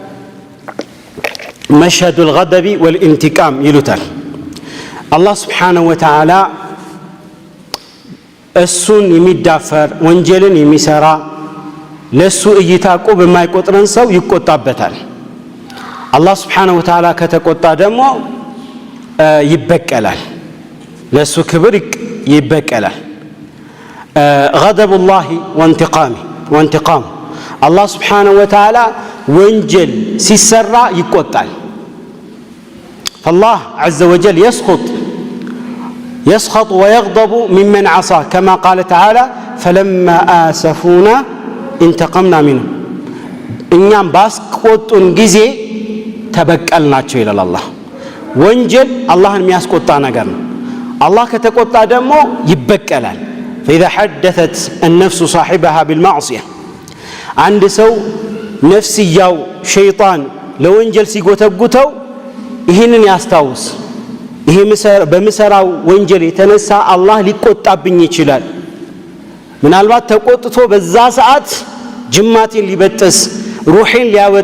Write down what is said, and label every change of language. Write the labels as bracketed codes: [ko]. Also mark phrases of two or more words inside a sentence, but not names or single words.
[ar] مشهد الغضب والانتقام [am] ይሉታል። [ar] الله سبحانه وتعالى [am] እሱን የሚዳፈር ወንጀልን የሚሰራ ለእሱ እይታ ቁብ የማይቆጥረን ሰው ይቆጣበታል። [ar] الله سبحانه وتعالى [am] ከተቆጣ ደግሞ ይበቀላል፣ ለእሱ ክብር ይበቀላል። [ar] غضب الله وانتقامه الله سبحانه وتعالى [am] ወንጀል ሲሰራ ይቆጣል። [ar] فالله عز وجل يسخط ويغضب ممن عصى كما قال تعالى فلما آسفونا انتقمنا منهم [am] እኛም ባስቆጡን ጊዜ ተበቀልናቸው ይላል አላህ። ወንጀል አላህን የሚያስቆጣ ነገር ነው። አላህ ከተቆጣ ደግሞ ይበቀላል። [ar] فإذا حدثت النفس صاحبها بالمعصية [am] አንድ ሰው ነፍስያው ሸይጣን ለወንጀል ሲጎተጉተው ይህንን ያስታውስ። ይሄ በምሰራው ወንጀል የተነሳ አላህ ሊቆጣብኝ ይችላል። ምናልባት ተቆጥቶ በዛ ሰዓት ጅማቴን ሊበጥስ ሩሄን ሊያወጣ